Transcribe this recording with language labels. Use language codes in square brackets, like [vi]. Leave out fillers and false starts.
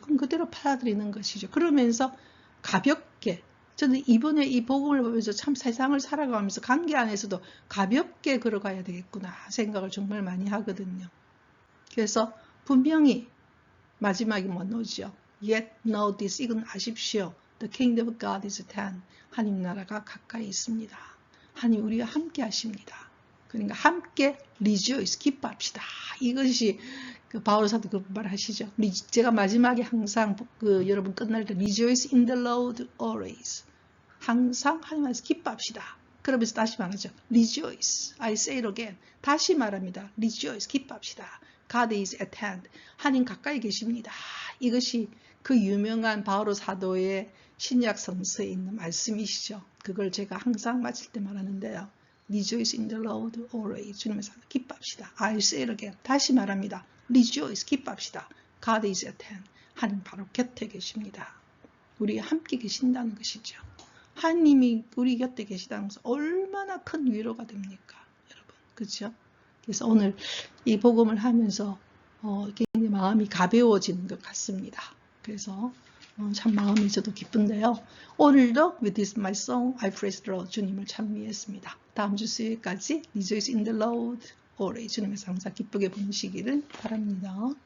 [ko] 그럼 그대로 받아들이는 것이죠. 그러면서 가볍게, 저는 이번에 이 복음을 보면서 참 세상을 살아가면서 관계 안에서도 가볍게 걸어가야 되겠구나 생각을 정말 많이 하거든요. 그래서 분명히 마지막이 뭐죠? [en] Yet know this, [ko] 이건 아십시오. [en] The kingdom of God is at hand. [ko] 하나님 나라가 가까이 있습니다. 하나님 우리와 함께 하십니다. 그러니까 함께 rejoice, 기뻐합시다. 이것이 그 바울 사도 그 말하시죠. 제가 마지막에 항상 여러분 끝날 때 [en] rejoice in the Lord always. [ko] 항상 하나님 안에서 기뻐합시다. 그러면서 다시 말하죠. [en] Rejoice. I say it again. [ko] 다시 말합니다. [en] Rejoice. [ko] 기뻐합시다. [en] God is at hand. [ko] 하나님 가까이 계십니다. 이것이 그 유명한 바오로 사도의 신약 성서에 있는 말씀이시죠. 그걸 제가 항상 마칠 때 말하는데요. [en] Rejoice in the Lord always. [ko] 주님의 기뻐합시다. [en] I say it again. [ko] 다시 말합니다. [en] Rejoice. [ko] 기뻐합시다. [en] God is at hand. [ko] 하나님 바로 곁에 계십니다. 우리 함께 계신다는 것이죠. 하나님이 우리 곁에 계시다는 것은 얼마나 큰 위로가 됩니까? 여러분, 그렇죠? 그래서 오늘 이 복음을 하면서 굉장히 마음이 가벼워지는 것 같습니다. 그래서 참 마음이 저도 기쁜데요. 오늘도 [en] With this my song I praise the Lord, [ko] 주님을 찬미했습니다. 다음 주 수요일까지 [en] Rejoice in the Lord always, [ko] 주님의 항상 기쁘게 보내시기를 바랍니다.